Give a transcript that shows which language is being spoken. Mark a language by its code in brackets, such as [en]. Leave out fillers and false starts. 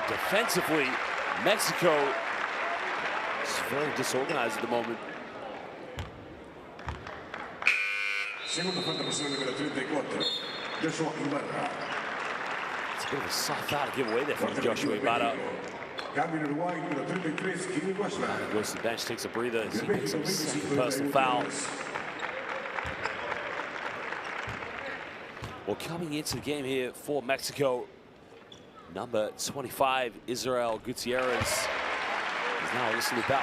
[en] Defensively, Mexico is very disorganized at the moment. [es] Segunda falta personal número 34, Joshua Ibarra. [en] It's a bit of a soft foul to give away there from Joshua Ibarra. [es] Cambio en Uruguay, número 33, Uruguay. [en] Goes to the bench, takes a breather, as he picks up a second personal foul. Well, coming into the game here for Mexico, number 25, Israel Gutierrez, is now listening about.